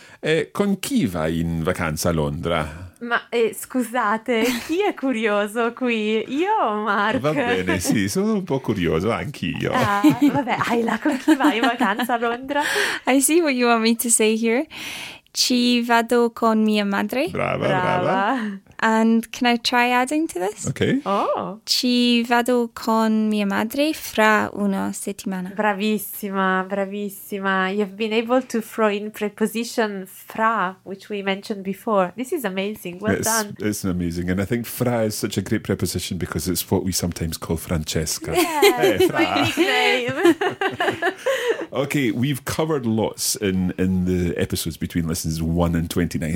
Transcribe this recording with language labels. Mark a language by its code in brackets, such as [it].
[it] E con chi vai in vacanza a Londra? Ma scusate, chi è curioso qui? Io o Mark? Va bene, sì, sono un po' curioso anch'io. Vabbè, Ayla, con chi vai in vacanza a Londra? [en] I see what you want me to say here. [it] Ci vado con mia madre. Brava, brava, brava. [en] And can I try adding to this? Okay. Oh. [it] Ci vado con mia madre fra una settimana. Bravissima, bravissima. [en] You've been able to throw in preposition fra, which we mentioned before. This is amazing. Well done. It's amazing. And I think fra is such a great preposition because it's what we sometimes call Francesca. Yeah, hey, fra. My nickname. Okay, we've covered lots in the episodes between lessons 1 and 29.